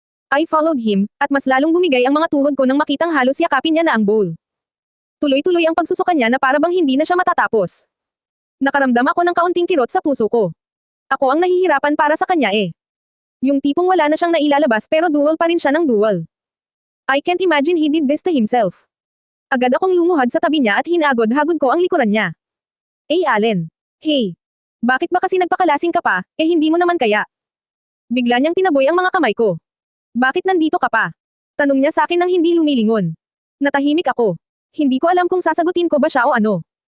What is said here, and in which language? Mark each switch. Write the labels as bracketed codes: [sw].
[en] I followed him, [tl] at mas lalong bumigay ang mga tuhod ko nang makitang halos yakapin niya na ang bowl. Tuloy-tuloy ang pagsusukan niya na para bang hindi na siya matatapos. Nakaramdam ako ng kaunting kirot sa puso ko. Ako ang nahihirapan para sa kanya eh. Yung tipong wala na siyang nailalabas pero dual pa rin siya ng dual. [en] I can't imagine he did this to himself. [tl] Agad akong lumuhad sa tabi niya at hinagod-hagod ko ang likuran niya. Allen. Hey. Bakit ba kasi nagpakalasing ka pa, hindi mo naman kaya? Bigla niyang tinaboy ang mga kamay ko. Bakit nandito ka pa? Tanong niya sa akin nang hindi lumilingon. Natahimik ako. Hindi ko alam kung sasagutin ko ba siya o ano.